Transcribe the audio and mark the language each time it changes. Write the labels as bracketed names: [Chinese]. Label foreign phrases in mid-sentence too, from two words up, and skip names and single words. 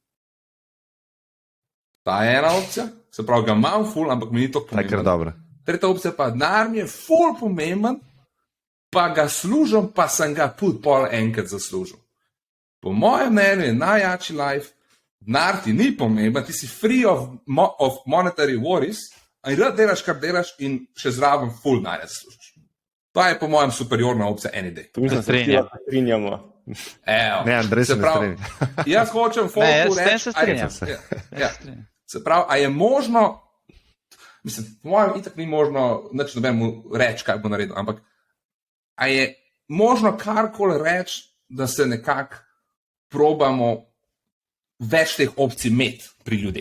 [Slovenian] Ta je ena opcija, se pravi, ga imam ful, ampak mi ni to pomemben. Tretja opcija pa, denar mi je ful pomemben, pa ga služim, pa sem ga pol enkrat zaslužil. Po mojem mnenju je najjači life, denar ti ni pomemben, ti si [English] free of monetary worries, [Slovenian] in rad delaš, kar delaš, in še zraven ful denarja zaslužiš. To je po mojem superiorna opcija [English] any day. [Slovenian] To mislim, da se strinjamo. Ne, Andrej se ne strinja. Jaz hočem folku reči. Se strinjam. Se pravi, a je možno, mislim, po mojem itak ni možno, nič nobenemu reči, kaj bo naredil, ampak a je možno karkoli reči, da se nekako probamo več teh opcij imeti pri ljudeh.